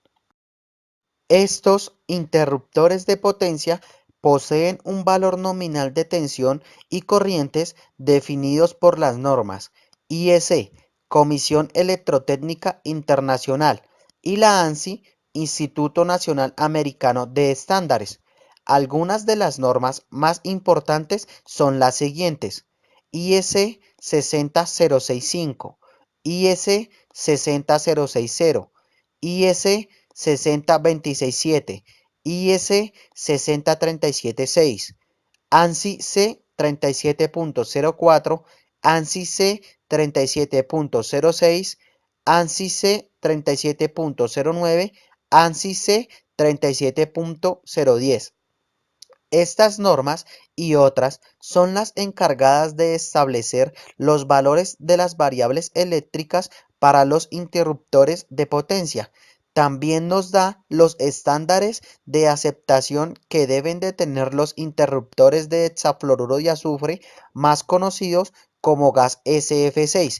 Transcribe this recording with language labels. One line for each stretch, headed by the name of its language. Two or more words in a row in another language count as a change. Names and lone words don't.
Spanish: Estos interruptores de potencia poseen un valor nominal de tensión y corrientes definidos por las normas IEC, Comisión Electrotécnica Internacional, y la ANSI, Instituto Nacional Americano de Estándares. Algunas de las normas más importantes son las siguientes: IEC 60065, IEC 60060, IEC 60267, IS 60376, ANSI C 37.04, ANSI C 37.06, ANSI C 37.09, ANSI C 37.010. Estas normas y otras son las encargadas de establecer los valores de las variables eléctricas para los interruptores de potencia. También nos da los estándares de aceptación que deben de tener los interruptores de hexafluoruro de azufre, más conocidos como gas SF6.